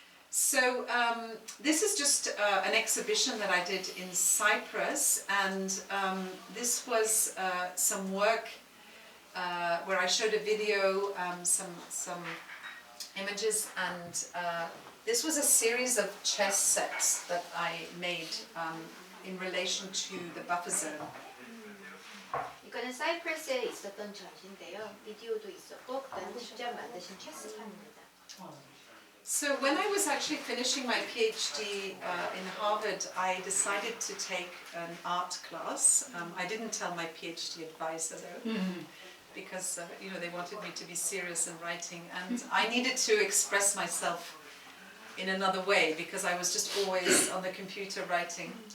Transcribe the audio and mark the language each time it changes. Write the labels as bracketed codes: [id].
[en] So this is just an exhibition that I did in Cyprus, and this was some work where I showed a video, some images, and this was a series of chess sets that I made in relation to the buffer zone. [ko] 이거는 사이프러스에 있었던 전시인데요. 비디오도 있었고 그다음에 직접 만드신 체스판입니다. [en] So when I was actually finishing my PhD in Harvard, I decided to take an art class. I didn't tell my PhD advisor though, because you know, they wanted me to be serious in writing, and I needed to express myself in another way because I was just always on the computer writing.